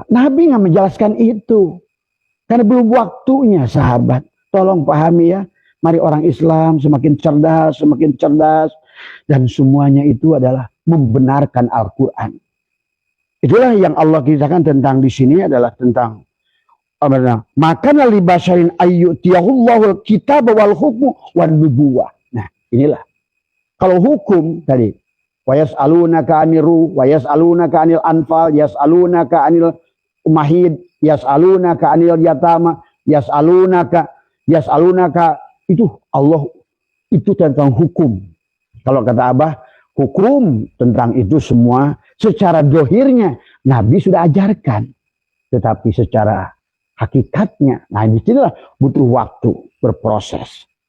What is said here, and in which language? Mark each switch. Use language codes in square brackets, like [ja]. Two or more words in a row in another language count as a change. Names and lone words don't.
[id] Nabi nggak menjelaskan itu. Karena belum waktunya, sahabat. Tolong pahami ya. Mari orang Islam semakin cerdas. Dan semuanya itu adalah membenarkan Al-Quran. Itulah yang Allah kisahkan tentang di sini adalah tentang maka [ar] لبشر أن يؤتيه الله الكتاب والحكم والنبوة. [id] Nah, inilah. Kalau hukum tadi, [ar] ويسألونك عن الروح، ويسألونك عن الأنفال، يسألونك عن المحيض، يسألونك عن اليتامى، يسألونك [id] itu Allah, itu tentang hukum. Kalau kata Abah, hukum tentang itu semua secara dohirnya Nabi sudah ajarkan, tetapi secara hakikatnya, nah disinilah butuh waktu berproses.